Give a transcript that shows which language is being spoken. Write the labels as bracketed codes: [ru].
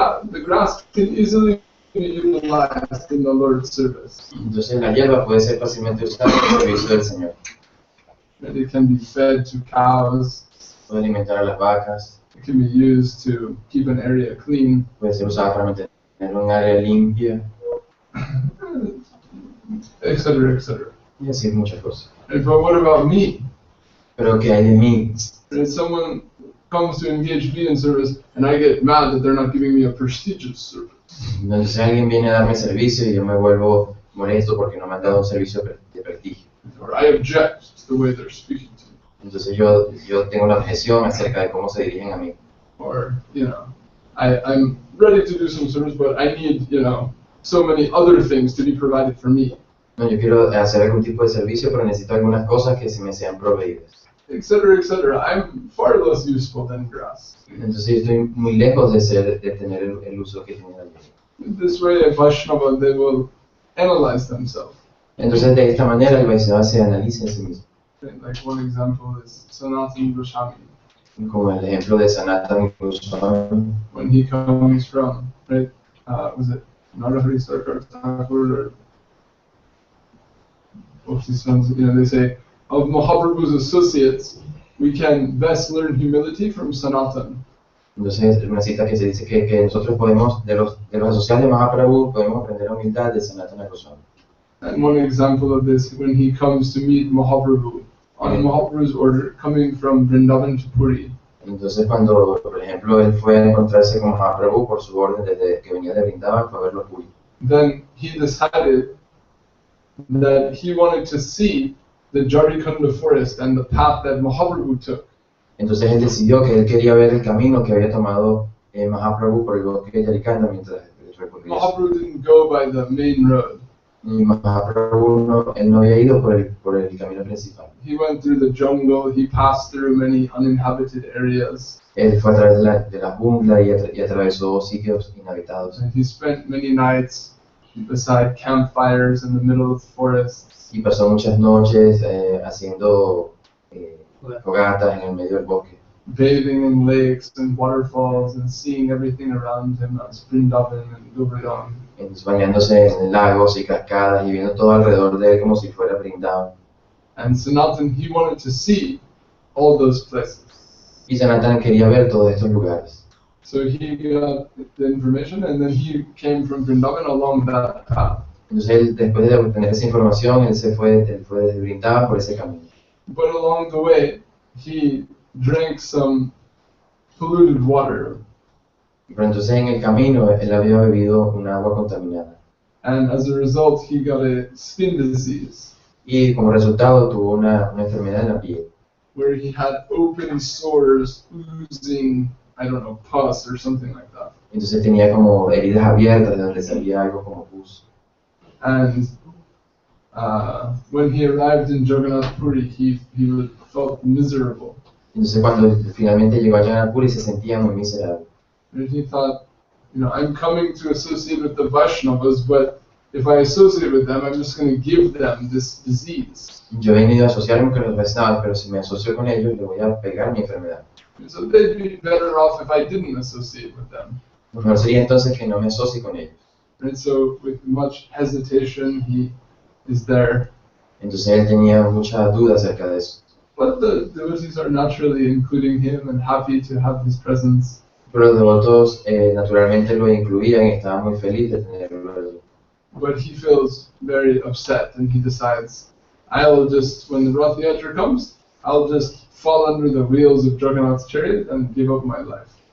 [en] The grass can easily be utilized in the Lord's service. [es] Entonces la hierba puede ser fácilmente usada en el servicio del Señor. [en] And it can be fed to cows. [es] Puede alimentar a las vacas. [en] It can be used to keep an area clean. [es] Puede ser usada para mantener un área limpia. [en] Etc., etc. [es] Y así muchas cosas. [en] But what about me? [es] Pero ¿qué hay de mí? [en] If someone comes to engage me in service and I get mad that they're not giving me a prestigious service. [es] Entonces alguien viene a darme servicio y yo me vuelvo molesto porque no me han dado un servicio de prestigio. [en] Or I object to the way they're speaking to me. [es] Entonces yo tengo una objeción acerca de cómo se dirigen a mí. [en] Or, I'm ready to do some service, but I need, so many other things to be provided for me. [es] No, yo quiero hacer algún tipo de servicio, pero necesito algunas cosas que se me sean proveídas. [en] Etc., etc. I'm far less useful than grass. [es] Entonces yo estoy muy lejos de tener el uso que tiene la hierba. [en] This way, a Vaishnava, they will analyze themselves. [es] Entonces de esta manera el Vaishnava se analiza en sí mismo. [en] Like one example is Sanatana Goswami. [es] Como el ejemplo de Sanatana Goswami. [en] When he comes from, right, was it Narahari Sarkar Thakur or they say, of Mahaprabhu's associates, we can best learn humility from Sanatana. [es] Entonces, una cita que se dice que nosotros podemos, de los asociados de Mahaprabhu, podemos aprender la humildad de Sanatana Goswami. [en] And one example of this, when he comes to meet Mahaprabhu, on Mahaprabhu's order, coming from Vrindavan to Puri. [es] Entonces, cuando, por ejemplo, él fue a encontrarse con Mahaprabhu por su orden desde que venía de Vrindavan, fue a verlo a Puri. [en] Then he decided that he wanted to see the Jarikanda forest and the path that Mahaprabhu took. [es] Entonces él decidió que él quería ver el camino que había tomado Mahaprabhu por el bosque de Yarikanda mientras recorría. [en] Mahaprabhu didn't go by the main road. [es] Y Mahaprabhu él no había ido por el camino principal. [en] He went through the jungle, he passed through many uninhabited areas. [es] Él fue a través de la jungla y atravesó sitios inhabitados. [en] And he spent many nights beside campfires in the middle of the forest. [es] Y pasó muchas noches haciendo fogatas en el medio del bosque. [en] Bathing in lakes and waterfalls and seeing everything around him as Vrindavan and Govardhan. [es] Entonces, bañándose en lagos y cascadas y viendo todo alrededor de él como si fuera Vrindavan. [en] And Sanatana, he wanted to see all those places. [es] Y Sanatana quería ver todos estos lugares. [en] So he got the information and then he came from Vrindavan along that path. [es] Entonces él, después de obtener esa información, él fue desde Vrindavan por ese camino. [en] But along the way, he drank some polluted water. [es] Pero entonces en el camino él había bebido un agua contaminada. [en] And as a result, he got a skin disease. [es] Y como resultado tuvo una enfermedad en la piel. [en] Where he had open sores oozing, I don't know, pus or something like that. [es] Entonces tenía como heridas abiertas de donde salía algo como pus. [en] And when he arrived in Jagannath Puri, he felt miserable. [es] Entonces cuando finalmente llegó a Jagannath Puri se sentía muy miserable. [en] And he thought, I'm coming to associate with the Vaishnavas, but if I associate with them, I'm just going to give them this disease. [es] Yo he venido a asociarme con los Vaishnavas, pero si me asocio con ellos le voy a pegar mi enfermedad. [en] So they'd be better off if I didn't associate with them. [es] Mejor sería entonces que no me asocie con ellos. [en] And so with much hesitation, he is there. [es] Entonces él tenía mucha duda acerca de eso. [en] But the devotees are naturally including him and happy to have his presence. [es] Pero los devotos naturalmente lo incluían y estaban muy felices de tenerlo allí. [en] But he feels very upset and he decides, when the Rath Yatra comes, I'll just fall under the wheels of Jagannath's chariot and give up my life.